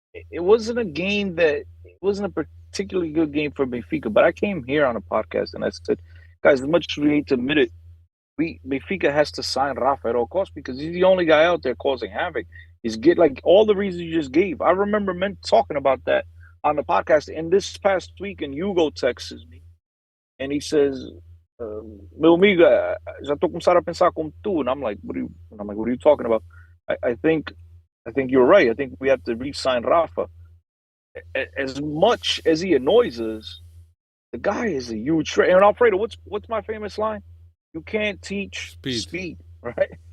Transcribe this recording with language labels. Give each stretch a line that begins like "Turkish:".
English: It wasn't a game it wasn't a particularly good game for Benfica, but I came here on a podcast and I said, guys, as much as we hate to admit it, Benfica has to sign Rafa at all costs because he's the only guy out there causing havoc. He's like all the reasons you just gave. I remember men talking about that on the podcast. And this past week, and Hugo texts me and he says,
Portuguese: meu amigo, já tô começando a pensar como tu.
English: And I'm like, what are you talking about? I think you're right. I think we have to re-sign Rafa. As much as he annoys us, the guy is a huge threat. And Alfredo, what's my famous line? You can't teach speed, right?